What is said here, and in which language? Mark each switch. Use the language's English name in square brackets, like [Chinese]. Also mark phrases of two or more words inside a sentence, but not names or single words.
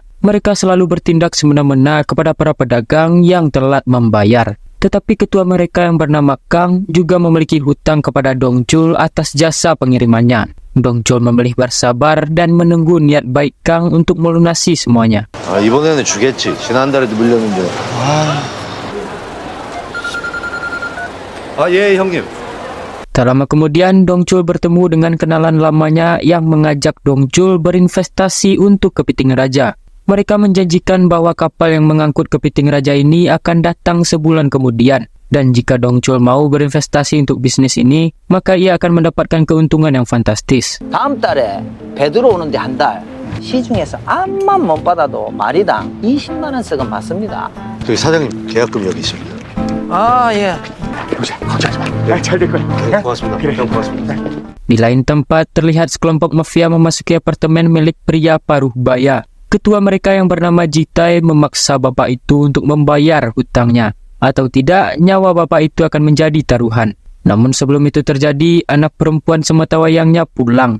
[Indonesian] Mereka selalu bertindak semena-mena kepada para pedagang yang telat membayar. Tetapi ketua mereka yang bernama Kang juga memiliki hutang kepada Dong Chul atas jasa pengirimannya. Dong Chul memilih bersabar dan menunggu niat baik Kang untuk melunasi semuanya. [Korean] 이번에는 주겠지. 지난달에도 물렸는데. 예, 형님. [Indonesian] Tak lama kemudian, Dong Chul bertemu dengan kenalan lamanya yang mengajak Dong Chul berinvestasi untuk kepiting raja. Mereka menjanjikan bahwa kapal yang mengangkut kepiting raja ini akan datang sebulan kemudian. Dan jika Dong Chul mau berinvestasi untuk bisnis ini, maka ia akan mendapatkan keuntungan yang fantastis. [Korean] 다음 달에 배 들어오는데 한 달 시중에서 암만 못 받아도 마리당 20만 원 씩은 받습니다. 저기 사장님 계약금 여기 있습니다. 아 예. 걱정하지 마. 잘될 거야. 네, 고맙습니다. 형 고맙습니다. [Indonesian] Di lain tempat, terlihat sekelompok mafia memasuki apartemen milik pria paruh baya. Ketua mereka yang bernama Jitai memaksa bapak itu untuk membayar hutangnya. Atau tidak, nyawa bapak itu akan menjadi taruhan. Namun sebelum itu terjadi, anak perempuan sematawayangnya pulang.